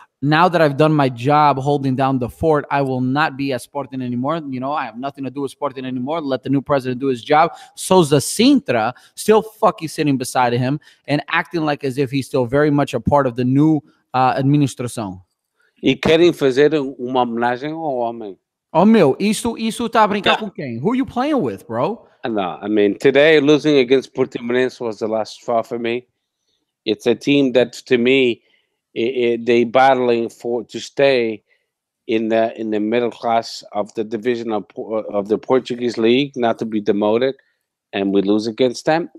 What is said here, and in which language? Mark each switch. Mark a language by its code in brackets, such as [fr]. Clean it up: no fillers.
[en] Now that I've done my job holding down the fort, I will not be at Sporting anymore. I have nothing to do with Sporting anymore. Let the new president do his job. Sousa Sintra still fucking sitting beside him and acting like as if he's still very much a part of the new administração. [pt] E querem fazer uma homenagem ao homem. Oh, meu, isso tá a brincar com quem? [en] Who are you playing with, bro? No, I mean, today losing against Portimonense was the last straw for me. It's a team that, to me, they battling to stay in the middle class of the division of the Portuguese league, not to be demoted, and we lose against them.